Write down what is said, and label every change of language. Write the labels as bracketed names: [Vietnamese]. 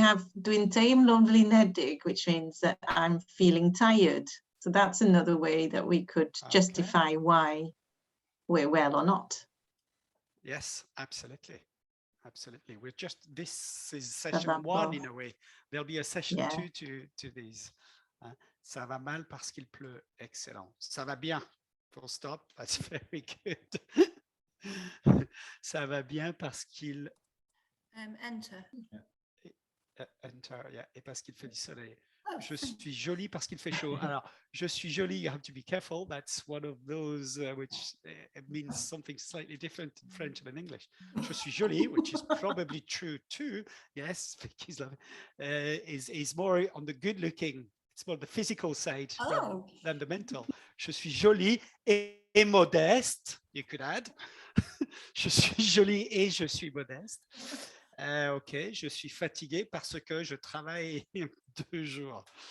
[English] have [Welsh] dwi'n teimlo'n flinedig, [English] which means that I'm feeling tired. So that's another way that we could justify why we're well or not. Yes, absolutely. Absolutely. We're just, this is [French] Ça [English] session [French] va [English] one [French] bof. [English] in a way. There'll be a session two to these. [French] Ça va mal parce qu'il pleut. [English] Excellent. [French] Ça va bien. [English] Full stop. That's very good. [French] Ça va bien parce qu'il [English] Enter. enter, yeah, [French] et parce qu'il fait du soleil. Je suis jolie parce qu'il fait chaud. [English] Alors, [French] je suis jolie, [English] you have to be careful. That's one of those which means something slightly different in French than English. [French] Je suis jolie, [English] which is probably true too. Yes, Vicky's loving, is more on the good looking. It's more the physical side than the mental. [French] Je suis jolie et modeste, you could add. Je suis jolie et je suis modeste. Ok, je suis fatigué parce que je travaille 2 jours.